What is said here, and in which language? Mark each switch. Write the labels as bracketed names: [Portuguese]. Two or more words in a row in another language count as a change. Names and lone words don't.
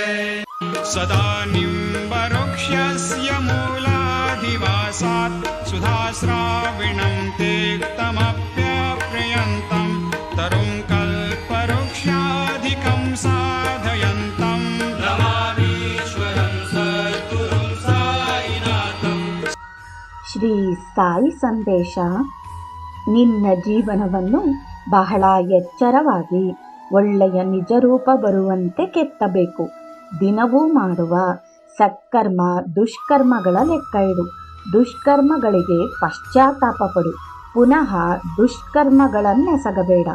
[Sanskrit] सदा निम्बवृक्षस्य मूलाधिवासात् सुधाश्राविणं तेक्तमप्यप्रियन्तं तरुं कल्पवृक्षाधिकं साधयन्तं नमामीश्वरं सद्गुरुं साईनाथं। [Kannada] ಶ್ರೀ ಸಾಯಿ ಸಂದೇಶ. ನಿನ್ನ ಜೀವನವನ್ನು ಬಹಳ ಎಚ್ಚರವಾಗಿ ಒಳ್ಳೆಯ ನಿಜರೂಪ ಬರುವಂತೆ ಕೆತ್ತಬೇಕು. ದಿನವೂ ಮಾಡುವ ಸತ್ಕರ್ಮ ದುಷ್ಕರ್ಮಗಳ ಲೆಕ್ಕ ಇಡು. ದುಷ್ಕರ್ಮಗಳಿಗೆ ಪಶ್ಚಾತ್ತಾಪ ಪಡು. ಪುನಃ ದುಷ್ಕರ್ಮಗಳನ್ನೆಸಗಬೇಡ.